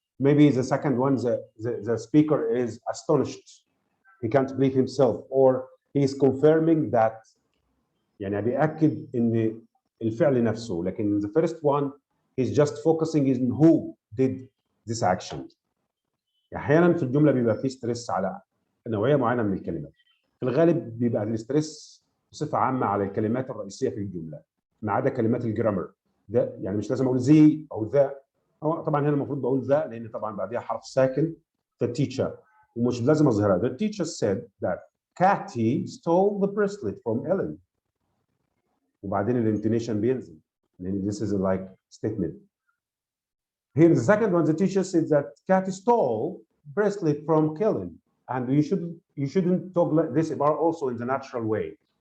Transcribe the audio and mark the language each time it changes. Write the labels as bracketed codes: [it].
[en] Maybe the second one, the speaker is astonished. He can't believe himself, or he is confirming that [ar] يعني بيأكد إن الفعل نفسه. [en] لكن the first one he's just focusing on who did this action. [ar] أحيانا في الجملة بيبقى فيه ستريس على نوعية معينة من الكلمات. في الغالب بيبقى الستريس بصفة عامة على الكلمات الرئيسية في الجملة ما عدا كلمات الجرامر. ده يعني مش لازم أقول زي أو ذا. طبعا هنا المفروض بقول ذا لأن طبعا بعديها حرف ساكن. [en] The teacher [ar] ومش لازم أظهرها. [en] The teacher said that Kathy stole the bracelet from Ellen. [ar] وبعدين الانتونيشن بينزل لان [en] this is like statement. Here the second one, the teacher said that Kathy stole bracelet from killing. And you shouldn't talk like this about also in the natural way.